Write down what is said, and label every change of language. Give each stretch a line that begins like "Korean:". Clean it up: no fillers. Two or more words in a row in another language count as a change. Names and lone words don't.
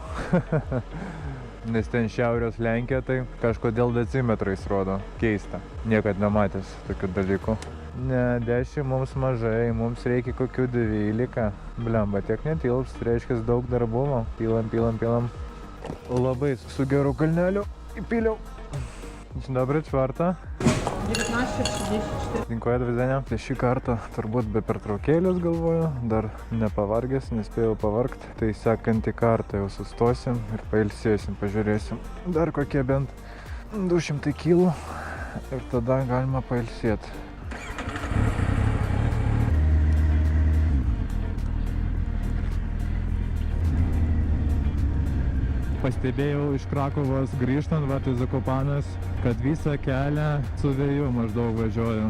Lithuanian: Nes ten šiaurės Lenkija tai kažkodėl decimetrais rodo. Keista. Niekad nematęs tokių dalykų. Ne, 10 mums mažai, mums reikia kokių 12. Blemba, tiek netilps, reiškia daug darbumo. Pilam. Labai su geru kalneliu įpiliau.
Polish: Dobry, 4. 19:34. Dziękuję, do widzenia.
Lithuanian: Šį kartą turbūt be pertraukėlės galvoju, dar nepavargęs, nespėjau pavargti. Tai sekantį kartą jau sustosim ir pailsėsim, pažiūrėsim. Dar kokie bent 200 kg ir tada galima pailsėti. Pastebėjau iš Krakovos grįžtant, va, į Zakopanes, kad visą kelią su vėju maždaug važiuoju.